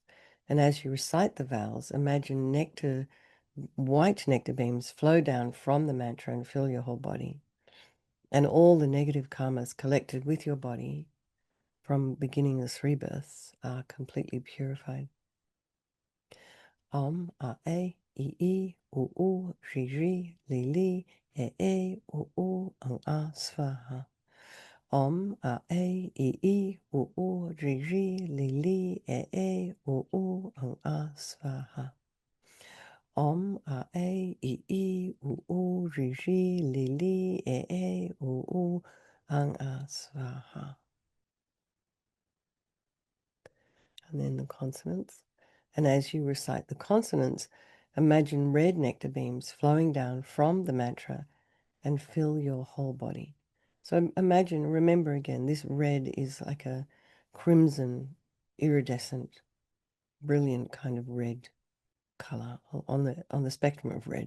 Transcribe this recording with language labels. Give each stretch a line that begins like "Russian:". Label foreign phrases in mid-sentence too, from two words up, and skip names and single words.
English: And as you recite the vowels, imagine white nectar beams flow down from the mantra and fill your whole body. And all the negative karmas collected with your body from beginningless rebirths are completely purified.
Sanskrit: Om, a, e, u, ri, li, u, ang, svaha. Om, a, e, u, ri, li, u, ang, svaha. Om, a, e, u, ri, li, u, ang, svaha.
English: And then the consonants. And as you recite the consonants, imagine red nectar beams flowing down from the mantra and fill your whole body. So imagine, remember again, this red is like a crimson, iridescent, brilliant kind of red color on the spectrum of red.